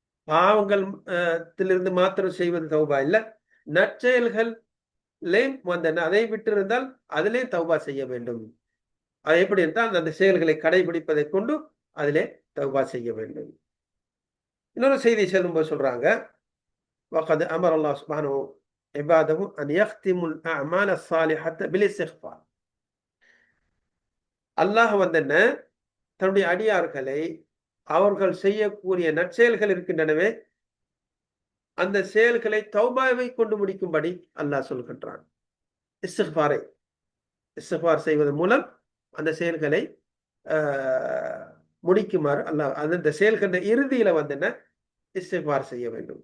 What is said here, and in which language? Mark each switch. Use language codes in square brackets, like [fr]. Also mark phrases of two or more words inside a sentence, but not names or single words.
[ta] பாவங்கள் திலிருந்து மாத்திரம் செய்வது தௌபா இல்ல, நற்செயல்களையும் வந்தன அதை விட்டிருந்தால் அதிலே தௌபா செய்ய வேண்டும். அது எப்படி என்றால் அந்த செயல்களை கடைபிடிப்பதை கொண்டு அதிலே தௌபா செய்ய வேண்டும். இன்னொரு செய்தி சொல்லும்போது சொல்றாங்க, [ar] وقد أمر الله سبحانه عباده أن يختموا الأعمال الصالحة بالاستغفار. [ta] அல்லாஹ் வந்தன தன்னுடைய அடியார்களை அவர்கள் செய்யக்கூடிய நற்செயல்கள் இருக்கின்றனவே அந்த செயல்களை தௌபாவை கொண்டு முடிக்கும்படி அல்லாஹ் சொல்கின்றான். இஸ்திக்பாரை இஸ்திக்பார் செய்வதன் மூலம் அந்த செயல்களை முடிக்குமாறு அல்லாஹ் அந்த செயல்கின்ற இறுதியில வந்து என்ன இஸ்திக்பார் செய்ய வேண்டும்.